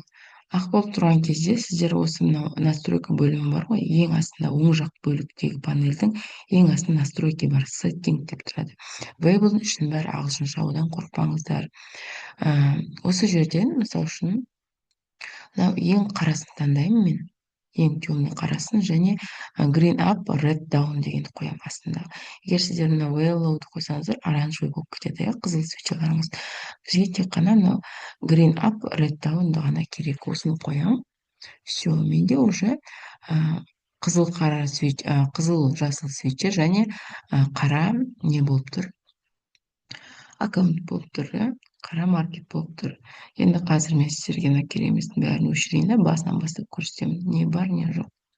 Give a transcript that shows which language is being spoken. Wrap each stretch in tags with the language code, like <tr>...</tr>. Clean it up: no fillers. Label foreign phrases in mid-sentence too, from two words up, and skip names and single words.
<kk>Ақ болып тұрған кезде сіздер осы мынау настройка бөлімі бар ғой, ең астында оң жақ бөліктегі панельдің ең астында настройки бар, сеттинг деп тұрады. Weibo'дың ішінің бәрі ағылшынша, одан қорықпаңыздар. Осы жерден мысалы үшін мынау ең қарасын таңдаймын мен. Ең темный қарасын және</kk> <en>green up, red down</en> <kk>дегенді қоямын астында. Егер сіздер мына yellow'ды қойсаңыздар, оранжевый болып кетеді, қызыл свечаларыңыз. Бізге тек қана мынау</kk> <en>green up, red down'ды</en> <kk>ғана керек. Осыны қоямын. Все, менде уже қызыл қара қызыл жасыл свечер және қара не болып тұр, аккаунт болып тұр, иә, қара маркет болып тұр. Енді қазір мен сіздерге мына кереметтің бәрін өшірейін да басынан бастап көрсетемін, не бар не жоқ.</kk>